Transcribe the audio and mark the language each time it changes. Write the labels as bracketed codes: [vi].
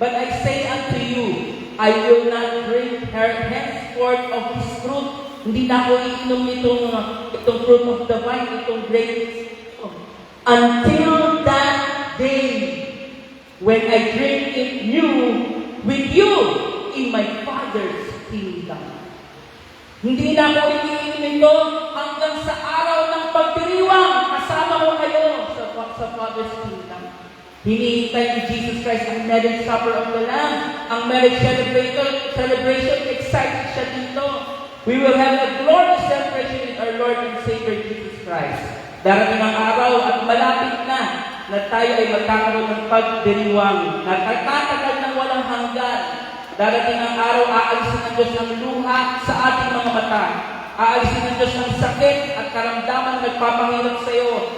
[en] But I say unto you, I will not drink henceforth of this fruit. [tl] Hindi na ako iinom itong fruit of the vine, itong grapes. [en] Until that day when I drink it new with you in my Father's kingdom. [tl] Hindi na ako iniinom ito hanggang sa araw ng pagdiriwang. Kasama ko kayo sa Father's kingdom. Hinihintay ni Jesus Christ ang marriage supper of the Lamb. Ang marriage celebration, excited siya dito. [en] We will have a glorious celebration with our Lord and Savior Jesus Christ. [tl] Darating ang araw at malapit na tayo ay magkakaroon ng pagdiriwang. Nagtatagal ng walang hanggan. Darating ang araw, aalisin ng Diyos ang luha sa ating mga mata. Aalisin ng Diyos ang sakit at karamdaman na nagpapahirap sa iyo.